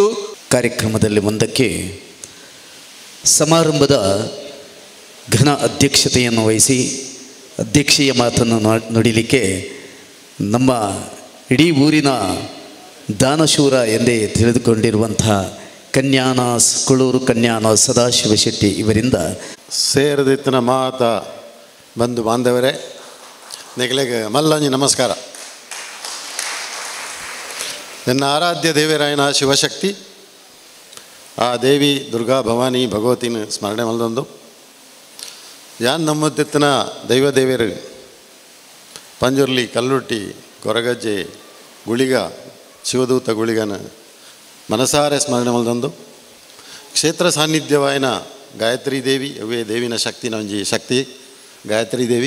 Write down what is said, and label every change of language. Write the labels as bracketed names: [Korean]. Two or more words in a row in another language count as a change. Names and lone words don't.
[Kannada] ಕಾರ್ಯಕ್ರಮದಲ್ಲಿ ಮುಂದಕ್ಕೆ ಸಮಾರಂಭದ ಘನ ಅಧ್ಯಕ್ಷತೆಯನ್ನು ವಹಿಸಿ ಅಧ್ಯಕ್ಷೀಯ ಮಾತನ್ನು ನುಡಿಲಿಕ್ಕೆ ನಮ್ಮ ಇಡೀ ಊರಿನ ದಾನಶೂರ ಎಂದೇ ತಿಳಿದುಕೊಂಡಿರುವಂತಹ ಕುಳೂರು ಕನ್ಯಾನ ಸದಾಶಿವ ಶೆಟ್ಟಿ ಇವರಿಂದ [Tulu] ಸೇರದಿತ್ತಿನ ಮಾತ ಬಂಧು ಬಾಂಧವರೇ, ನಿಗಲೆಗೆ ಮಲ್ಲಂಜಿ ನಮಸ್ಕಾರ. ನನ್ನ ಆರಾಧ್ಯ ದೇವರಾಯನ ಶಿವಶಕ್ತಿ ಆ ದೇವಿ ದುರ್ಗಾ ಭವಾನಿ ಭಗವತಿನ ಸ್ಮರಣೆ ಮಲ್ದೊಂದು ಯಾನ್ ನಮ್ಮತ್ತಿನ ದೈವದೇವರು ಪಂಜುರ್ಲಿ ಕಲ್ಲುಟ್ಟಿ ಕೊರಗಜ್ಜೆ ಗುಳಿಗ ಶಿವದೂತ ಗುಳಿಗನ ಮನಸಾರೆ ಸ್ಮರಣೆ ಮಲ್ದೊಂದು ಕ್ಷೇತ್ರ ಸಾನ್ನಿಧ್ಯವಾಯನ ಗಾಯತ್ರಿ ದೇವಿ ಅವೇ ದೇವಿನ ಶಕ್ತಿನ ಒಂಜಿ ಶಕ್ತಿ ಗಾಯತ್ರಿ ದೇವಿ.